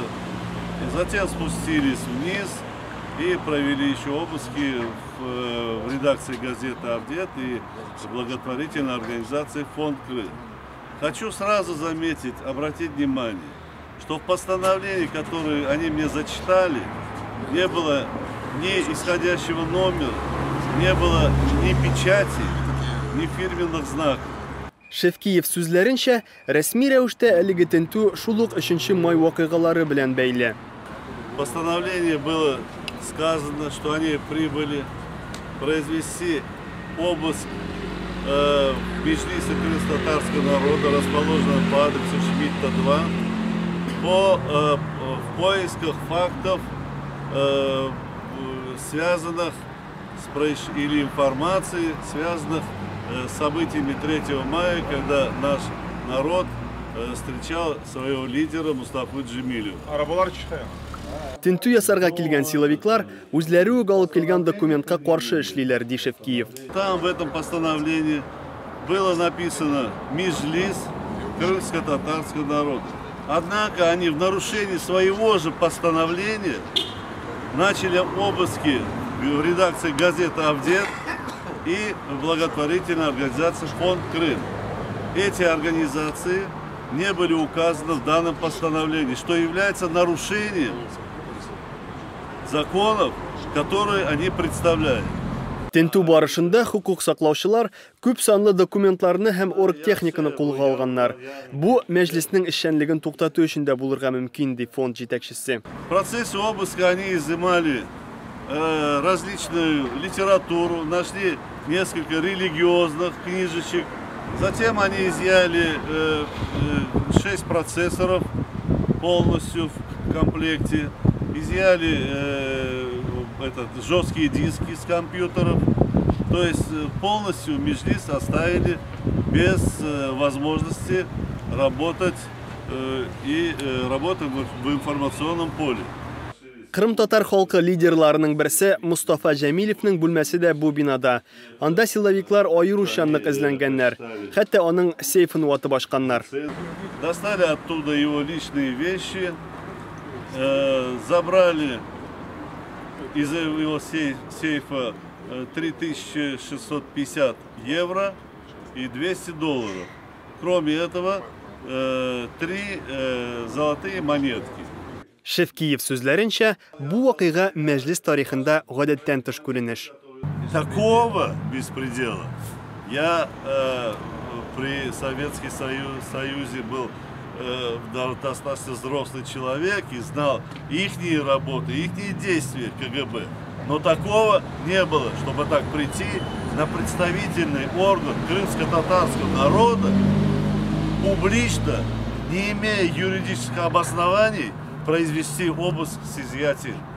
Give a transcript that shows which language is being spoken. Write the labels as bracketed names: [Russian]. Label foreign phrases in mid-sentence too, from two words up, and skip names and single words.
[Russian] И затем спустились вниз и провели еще обыски в редакции газеты «Авдет» и благотворительной организации «Фонд Крым». Хочу сразу заметить, обратить внимание, что в постановлении, которое они мне зачитали, не было ни исходящего номера, не было ни печати, ни фирменных знаков. [Tatar] Шевкиев сүзләренчә, рәсми рәвештә әлеге тентүү шул ук 3 май вакыйгалары белән бәйле. [Russian] В постановлении было сказано, что они прибыли произвести обыск в Меджлисе крымско-татарского народа, расположенном по адресу Шмидта 2, в поисках фактов, связанных или информации, связанных с событиями 3 мая, когда наш народ встречал своего лидера Мустафу Джемилева. [Tatar] Тентүү ясарга килгән силовиклар үзләре үк алып килгән документка каршы эшлиләр, ди Шевкиев. [Russian] Там в этом постановлении было написано «Меджлис крымско-татарского народа». Однако они в нарушении своего же постановления начали обыски в редакции газеты «Авдет» и благотворительной организации «Фонд Крым». Эти организации не были указаны в данном постановлении, что является нарушением законов, которые они представляют. [Tatar] Тентүү барышында хукук саклаучылар күп санлы документларны һәм оргтехниканы кулга алганнар. Бу мәҗлеснең эшчәнлеген туктату өчен дә булырга мөмкин, ди фонд җитәкчесе. [Russian] В процессе обыска они изымали различную литературу, нашли несколько религиозных книжечек. Затем они изъяли 6 процессоров полностью в комплекте, изъяли жесткие диски с компьютеров. То есть полностью Меджлис оставили без возможности работать работать в информационном поле. [Tatar] Кырым-татар халкы лидерларының берсе Мустафа Джәмилевнең бүлмәсе дә бу бинада. Анда силовиклар аеручанлык эзләнгәннәр, хәтта аның сейфын ватып ашканнар. [Russian] Достали оттуда его личные вещи, забрали из его сейфа 3650 евро и 200 долларов. Кроме этого, 3 золотые монетки. [Tatar] Шевкиев сүзләренчә, бу вакыйга мәҗлес тарихында гадәттән тыш күренеш. [Russian] Такого беспредела я при Советском Союзе был достаточно взрослый человек и знал ихние работы, ихние действия КГБ. Но такого не было, чтобы так прийти на представительный орган крымско-татарского народа, публично, не имея юридических обоснований, произвести обыск с изъятием.